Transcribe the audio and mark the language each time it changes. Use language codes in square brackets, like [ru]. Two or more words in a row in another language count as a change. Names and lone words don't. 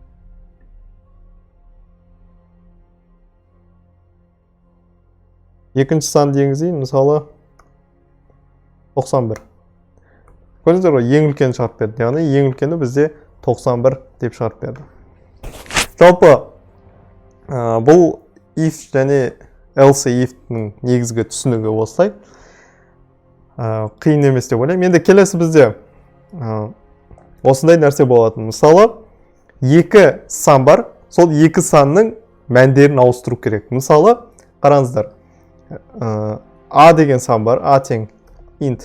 [kk] Екінші сан енгізейін мысалы 91. Көрдіңіздер ғой, ең үлкені шығарып берді. Яғни ең үлкені бізде 91 деп шығарып берді. Жалпы бұл if және [en] else if-ның [kk] негізгі түсінігі осылай. Қиын емес деп ойлаймын. Енді келесі бізде осындай нәрсе болатын. Мысалы, 2 сан бар, сол 2 санның мәндерін ауыстыру керек. Мысалы, қараңыздар. A деген сан бар, A тең int.